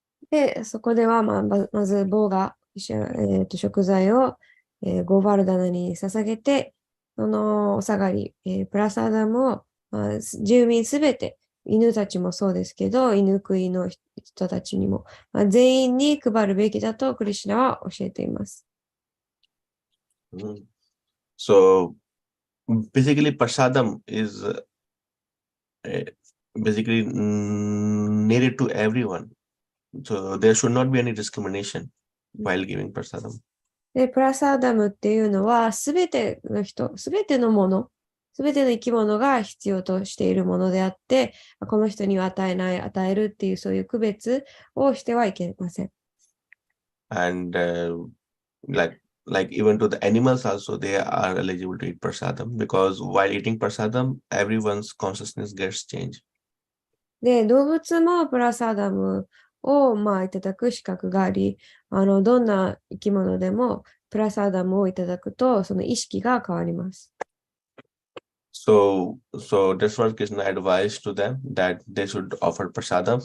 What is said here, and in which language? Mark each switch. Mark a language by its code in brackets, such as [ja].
[ja] で、そこでは、まず棒が、食材を、ゴーバルダナに捧げて、そのお下がり、プラサダムを、住民すべて、犬たちもそうですけど、犬食いの人たちにも、全員に配るべきだとクリシュナは教えています。 [en] So basically, prasadam is basically needed to everyone. So there should not be any discrimination while giving prasadam. [ja] で、プラサーダムっていうのは、すべての人、すべてのもの、すべての生き物が必要としているものであって、この人には与えない、与えるっていうそういう区別をしてはいけません。 [en] And like even to the animals also, they are eligible to eat prasadam, because while eating prasadam, everyone's consciousness gets changed. [ja] で、動物もプラサーダムを、いただく資格があり、どんな生き物でもプラサーダムをいただくと、その意識が変わります。 [en] So that's what Krishna advised to them, that they should offer prasadam.